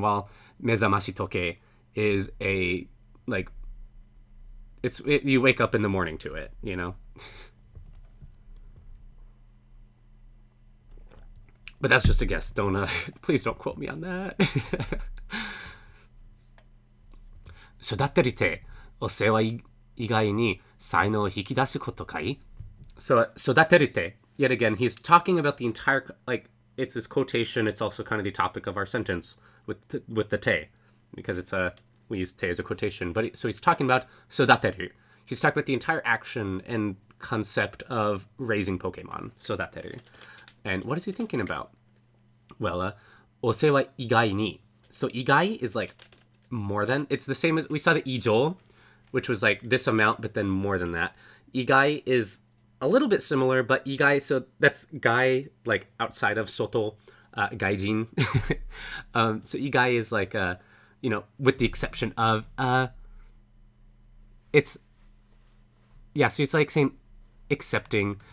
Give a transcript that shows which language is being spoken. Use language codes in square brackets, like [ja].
[en] While mezamashi toke is a, like, you wake up in the morning to it, you know. But that's just a guess. Don't please don't quote me on that. [ja] 育てるてお世話以外に才能を引き出すことかい? [en] So 育てるて, yet again, he's talking about the entire, like, it's this quotation. It's also kind of the topic of our sentence with the te, because it's we use te as a quotation. But so he's talking about 育てる. He's talking about the entire action and concept of raising Pokemon. [ja] 育てる. [en] And what is he thinking about? [ja] Well, お世話以外に. [en] So 以外 is like more than. It's the same as we saw the 以上, which was like this amount, but then more than that. 以外 is a little bit similar, but 以外, so that's gai, like outside of soto, gaijin. So 以外 is like, you know, with the exception of, it's, yeah, so it's like saying accepting.